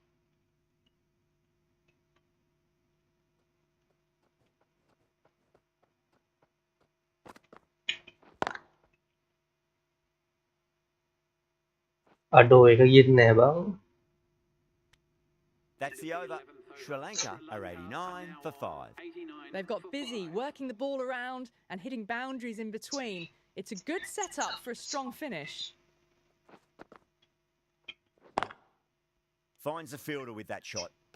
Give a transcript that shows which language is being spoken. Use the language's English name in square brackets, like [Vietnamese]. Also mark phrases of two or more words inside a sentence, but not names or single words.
[Indonesian] Aduh, [Vietnamese] cái gì nè bang. [English] That's the over. Sri Lanka are 89 for 5. They've got busy working the ball around and hitting boundaries in between. It's a good setup for a strong finish. Finds the fielder with that shot.